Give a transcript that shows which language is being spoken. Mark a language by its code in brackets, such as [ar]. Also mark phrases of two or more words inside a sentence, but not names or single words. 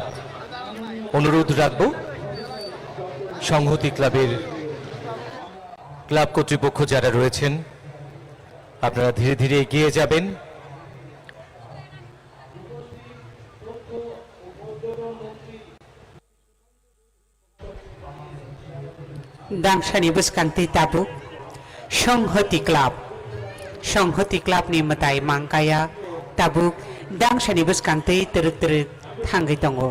[bn] অনুরোধ রাখবো সংহতি ক্লাবের ক্লাব কর্তৃপক্ষ যারা রয়েছেন আপনারা ধীরে ধীরে এগিয়ে যাবেন। [trp] दांगसानि बुसकांति ताबुक संहति क्लाब नि मताय मांकाया ताबुक दांगसानि बुसकांति तरक तरक थांगै दङ।